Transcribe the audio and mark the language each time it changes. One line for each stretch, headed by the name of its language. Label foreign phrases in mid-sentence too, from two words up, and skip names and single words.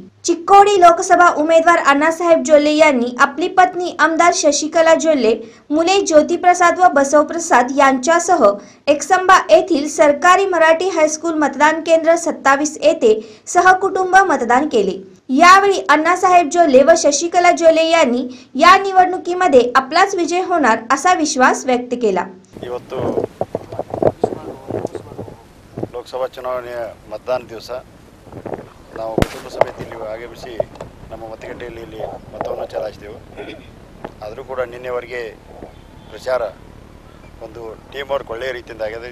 Marathi: चिक्कोडी लोकसभा उमेदवार अण्णासाहेब जोल्ले यांनी आपली पत्नी आमदार शशिकला जोल्ले, मुले ज्योतिप्रसाद व बसवप्रसाद यांच्यासह एकसंबा येथील सरकारी मराठी हायस्कूल मतदान केंद्र 27 येथे सहकुटुंब मतदान केले। यावेळी अण्णासाहेब जोल्ले व शशिकला जोल्ले यांनी या निवडणुकीमध्ये आपलाच विजय होणार असा विश्वास व्यक्त केला।
Kannada: ಇವತ್ತು ಲೋಕಸಭಾ ಚುನಾವಣೆಯ ಮತದಾನ ದಿವಸ ನಾವು ಕುಟುಂಬ ಸಮೇತ ಇಲ್ಲಿ ಆಗಮಿಸಿ ನಮ್ಮ ಮತಗಟ್ಟೆಯಲ್ಲಿ ಇಲ್ಲಿ ಮತವನ್ನು ಚಲಾಯಿಸಿದೆವು। ಆದರೂ ಕೂಡ ನಿನ್ನೆವರೆಗೆ ಪ್ರಚಾರ ಒಂದು ಟೀಮ್ ವರ್ಕ್ ಒಳ್ಳೆಯ ರೀತಿಯಿಂದ ಆಗಿದೆ।